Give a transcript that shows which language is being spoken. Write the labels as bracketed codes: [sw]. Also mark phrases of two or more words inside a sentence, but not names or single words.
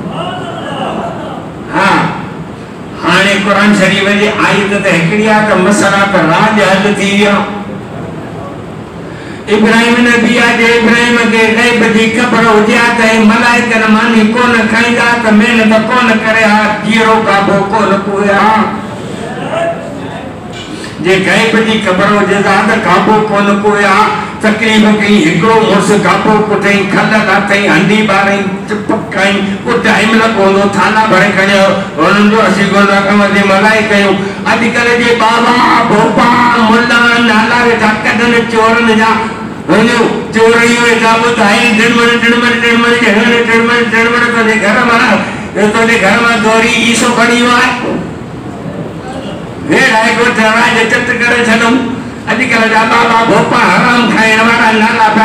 [sd] हा हाणे कुरान शरीफ़ जी आयत त हिकिड़ी आहे त मसला त राज हल थी विया इब्राहिम नबी आहे जे इब्राहिम खे ग़ैब जी ख़बर हुजे हा त मलाइकनि मानी कोन खाईंदा त महिनत कोन करे हा जीरो काबो कोन कुए हा जे ग़ैब जी ख़बर हुजे त काबो कोन कुए हा तकलीफ़ कई हिकिड़ो मुड़ुस काबो कुटई खल कातई हंडी ॿारई पकाई को टाइम न पवंदो थाला भरे खणियो हुननि जो असीं गोला कमु मलाए कयूं अॼुकल्ह जे बाबा भोपा मुल्ला नाला वेठा कढनि चोरनि जा वञो चोरियूं वेठा ॿुधाई टिड़मण तुंहिंजे घर मां दौरी ईसो खणी वियो आहे वेड़ आहे ॻोठ राज चट करे छॾूं अॼुकल्ह जा बाबा भोपा हराम खाइण वारा नाला पिया